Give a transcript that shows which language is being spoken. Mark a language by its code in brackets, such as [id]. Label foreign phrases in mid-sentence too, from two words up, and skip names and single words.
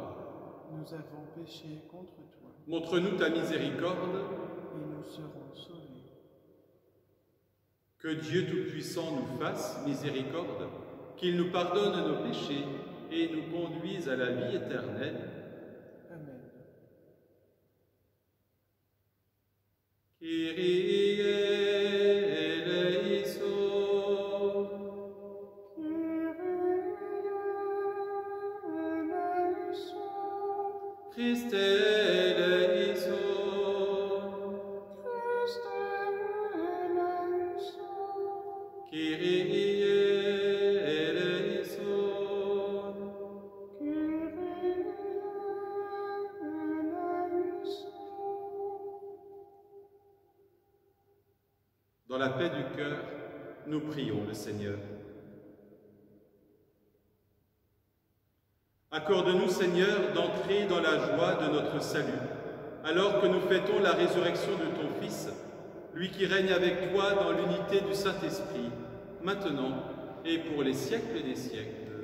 [fr] Nous avons péché contre toi, Montre-nous ta miséricorde. et nous serons sauvés. Que Dieu Tout-Puissant nous fasse miséricorde, qu'il nous pardonne nos péchés et nous conduise à la vie éternelle. Amen. [el] Kyrie eleison. Christe eleison. Kyrie eleison. [fr] Dans la paix du cœur, nous prions le Seigneur. Accorde-nous, Seigneur, d'entrer dans la joie de notre salut, alors que nous fêtons la résurrection de ton Fils, lui qui règne avec toi dans l'unité du Saint-Esprit, maintenant et pour les siècles des siècles.